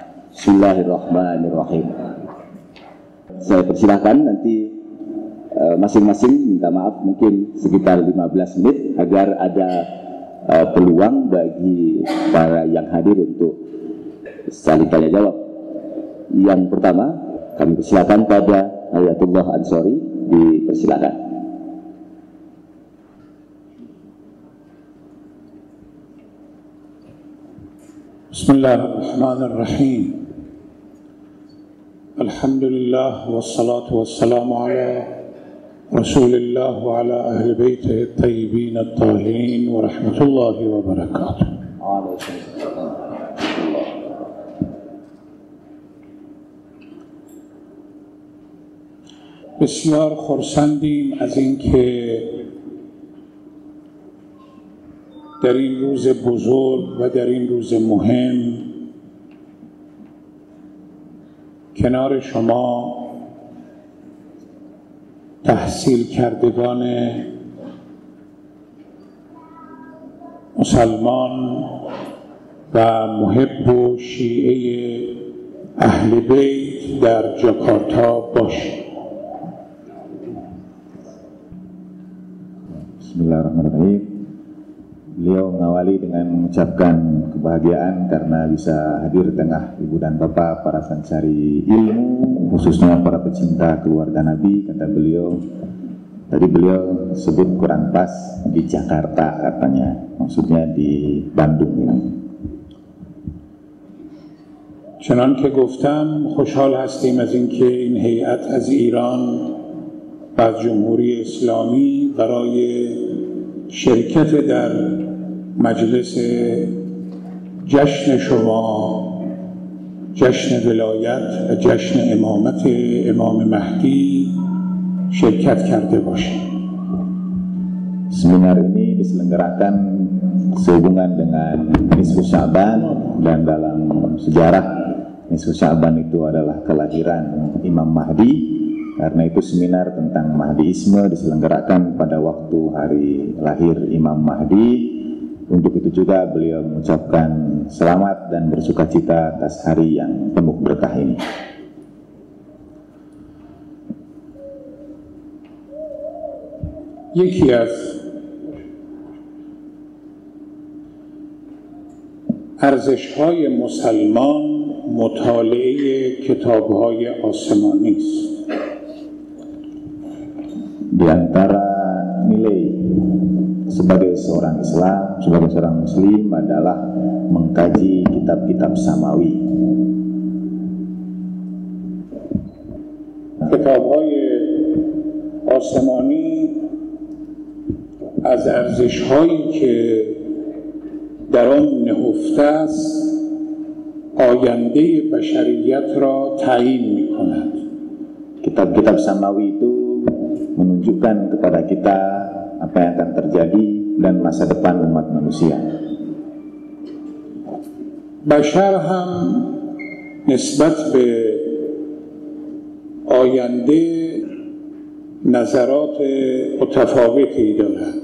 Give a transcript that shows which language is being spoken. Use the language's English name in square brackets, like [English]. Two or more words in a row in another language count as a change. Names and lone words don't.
[Arabic] بسم الله الرحمن الرحيم. [Indonesian] Saya persilahkan nanti masing-masing minta maaf mungkin sekitar 15 menit agar ada peluang bagi para yang hadir untuk saling tanya jawab. Yang pertama, kami persilakan pada Ayatullah Ansori, dipersilakan. [Arabic] بسم الله الرحمن الرحيم. الحمد لله والصلاة والسلام على رسول الله وعلى أهل بيته الطيبين الطاهرين ورحمة الله وبركاته. [Persian] بسیار خرسندیم از اینکه در این روز بزرگ و در این روز مهم کنار شما تحصیل کردگان مسلمان و محب و شیعه اهل بیت در جاکارتا باشیم. [Arabic] بسم الله الرحمن الرحيم. [Indonesian] Beliau mengawali dengan mengucapkan kebahagiaan karena bisa hadir di tengah ibu dan bapak para pencari ilmu, khususnya para pecinta keluarga Nabi. Kata beliau, tadi beliau sebut kurang pas di Jakarta katanya, maksudnya di Bandung ini. [Persian] چنان که گفتم خوشحال هستیم از اینکه این هیئت از ایران و از جمهوری اسلامی برای شرکت در مجلس جشن شما جشن ولایت و جشن امامت امام مهدی شرکت کرده باشیم. [Indonesian] Seminar ini diselenggarakan sehubungan dengan Nisfu Sya'ban, dan dalam sejarah Nisfu Sya'ban itu adalah kelahiran Imam Mahdi. Karena itu seminar tentang Mahdiisme diselenggarakan pada waktu hari lahir Imam Mahdi. Untuk itu juga beliau mengucapkan selamat dan bersukacita atas hari yang penuh berkah ini. [Persian] یکی از ارزش‌های مسلمان مطالعه کتاب‌های آسمانی است. [Indonesian] Di antara nilai sebagai seorang Islam, sebagai seorang Muslim adalah mengkaji kitab-kitab samawi. [Persian] کتاب‌های آسمانی از ارزش‌هایی که در آن نهفته است آینده بشریت را تعیین می‌کند. [Indonesian] Kitab-kitab samawi itu menunjukkan kepada kita apa yang akan terjadi dan masa depan umat manusia. [Persian] بشر هم نسبت به آینده نظرات متفاوتی دارد.